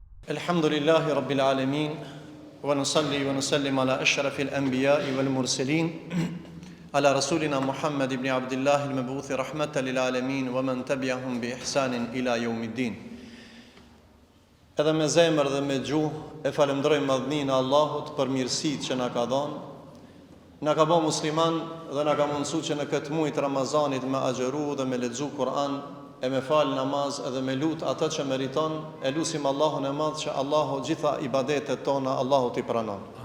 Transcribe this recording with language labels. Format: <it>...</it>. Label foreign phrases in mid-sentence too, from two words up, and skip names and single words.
<ar>الحمد لله رب العالمين، ونصلي ونسلم على أشرف الأنبياء والمرسلين، على رسولنا محمد بن عبد الله المبعوث رحمة للعالمين، ومن تبعهم بإحسان إلى يوم الدين.</ar> <sq>Edhe me zemër dhe me gjuhë e falenderojmë madhninë e Allahut për mirësitë që na ka dhënë. Na ka bërë musliman dhe na ka mundsuar që në këtë muaj të Ramazanit me agjëru dhe me lexu Kur'an, e me fal namaz edhe me lut atë që meriton, e lusim Allahun e madh që Allahu gjitha ibadetet tona Allahu t'i pranon.</sq>